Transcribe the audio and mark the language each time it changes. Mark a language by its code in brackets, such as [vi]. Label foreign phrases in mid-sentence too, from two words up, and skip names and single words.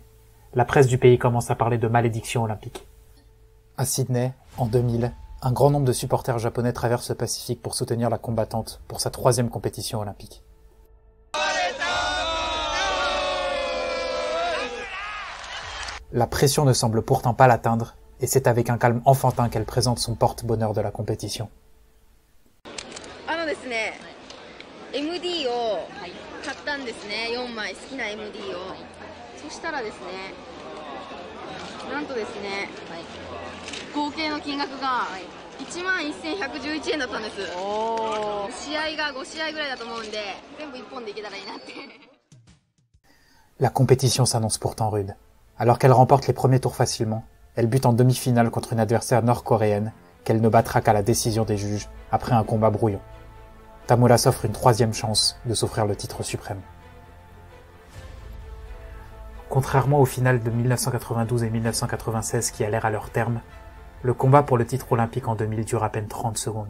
[fr] La presse du pays commence à parler de malédiction olympique. À Sydney, en 2000, un grand nombre de supporters japonais traversent le Pacifique pour soutenir la combattante pour sa 3e compétition olympique. La pression ne semble pourtant pas l'atteindre, et c'est avec un calme enfantin qu'elle présente son porte-bonheur de la compétition. [ja] MD を買ったんですね、4枚好きな MD を。そしたらですね、なんとですね、合計の金額が11,111円だったんです。試合が5試合ぐらいだと思うんで、全部1本でいけたらいいなって。 [fr] La compétition s'annonce pourtant rude. Alors qu'elle remporte les premiers tours facilement, elle bute en demi-finale contre une adversaire nord-coréenne qu'elle ne battra qu'à la décision des juges après un combat brouillon. Tamura s'offre une 3e chance de s'offrir le titre suprême. Contrairement aux finales de 1992 et 1996 qui allèrent à leur terme, le combat pour le titre olympique en 2000 dure à peine 30 secondes.